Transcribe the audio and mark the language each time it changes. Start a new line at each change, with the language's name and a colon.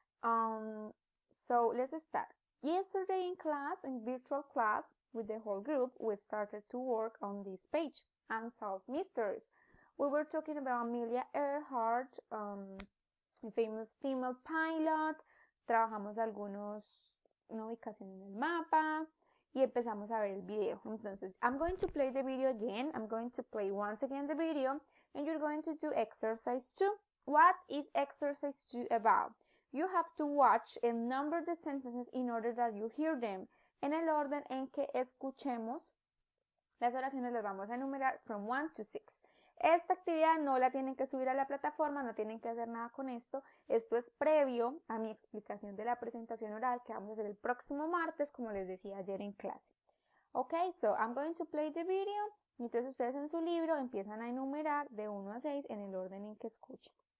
English: So let's start. Yesterday in class, in virtual class with the whole group, we started to work on this page, Unsolved Mysteries. We were talking about Amelia Earhart, a famous female pilot.
Spanish: Trabajamos una ubicación en el mapa. Y empezamos a ver el video.
English: Entonces, I'm going to play the video again. I'm going to play once again the video, and you're going to do exercise 2. What is exercise 2 about? You have to watch and number the sentences in order that you hear them.
Spanish: En el orden en que escuchemos las oraciones las vamos a enumerar
English: from 1 to 6.
Spanish: Esta actividad no la tienen que subir a la plataforma, no tienen que hacer nada con esto. Esto es previo a mi explicación de la presentación oral que vamos a hacer el próximo martes, como les decía ayer en clase.
English: Ok, so I'm going to play the video.
Spanish: Entonces ustedes en su libro empiezan a enumerar de 1 a 6 en el orden en que escuchen.